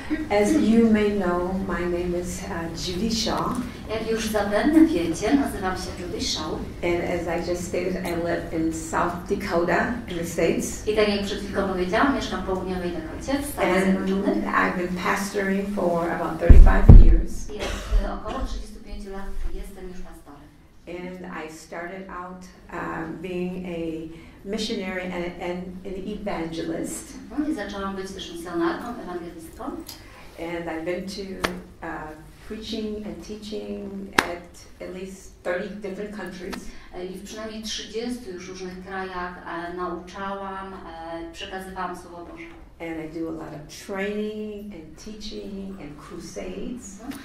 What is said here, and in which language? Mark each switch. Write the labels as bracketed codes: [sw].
[en] As you may know, my name is Judy. [pl] Jak już zapewne wiecie, nazywam się Judy. [en] And as I just stated, I live in South Dakota in the States. [pl] I tak jak przed chwilką powiedziałam, mieszkam w południowej Dakocie, w Stanach Zjednoczonych. [en] I've been pastoring for about 35 years. [pl] I około 35 lat jestem już pastorem. [en] And I started out being a missionary and an evangelist. [pl] I zaczęłam być też misjonarką, ewangelistką. [en] And I've been to preaching and teaching at least 30 different countries. [pl] I w przynajmniej 30 już różnych krajach nauczałam, przekazywałam Słowo Boże. [en] And I do a lot of training and teaching and crusades.